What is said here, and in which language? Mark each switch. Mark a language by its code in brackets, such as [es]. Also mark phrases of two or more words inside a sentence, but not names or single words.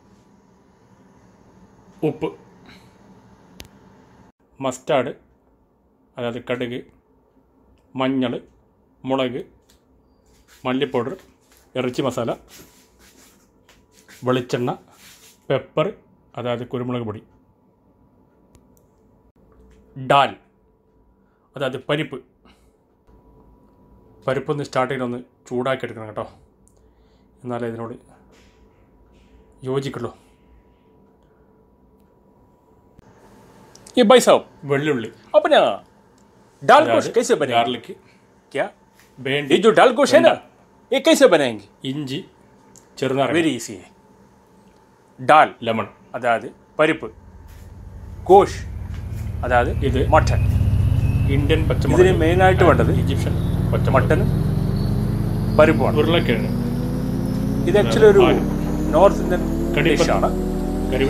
[ml] ഉപ്പ്, മസ്റ്റാർഡ്, അതായത് കടുക്, മഞ്ഞൾ, മുളക്, മല്ലിപ്പൗഡർ, ഇറച്ചി മസാല, വെളിച്ചെണ്ണ, പെപ്പർ, അതായത് കുരുമുളക് പൊടി, ഡാൽ, അതായത് പരിപ്പ്. പരിപ്പൊന്ന് സ്റ്റാർട്ടിങ്ങിലൊന്ന് ചൂടാക്കി എടുക്കണം കേട്ടോ, എന്നാലേ ഇതിനോട് യോജിക്കുള്ളൂ. [hi] ये भाई साहब [ml] വെള്ളുള്ളി, [hi] अपना दाल गोश्त कैसे बनेगा? [ml] ഗാർലിക്, [hi] क्या [ml] വേണ്ടി, [hi] ये जो दाल गोश्त है ना, ये कैसे बनाएंगे? [ml] ഇഞ്ചി, ചെറുനാരങ്ങ, [en] very easy [hi] है. दाल [ml] ലെമൺ. അതായത് പരിപ്പ്, ഗോഷ് അതായത് ഇത് മട്ടൺ. ഇന്ത്യൻ ഇതിന് പച്ചമുളക്, മെയിനായിട്ട് വേണ്ടത് ഈജിപ്ഷ്യൻ പച്ചമുളക്, മട്ടനും പരിപ്പുമാണ്. ഉരുളക്കിഴങ്ങ്, ഇത് ആക്ച്വലി ഒരു ആലു, [en] North Indian [ml] കടിപ്പത്ത, ഡിഷാണ്. കറിവേപ്പില,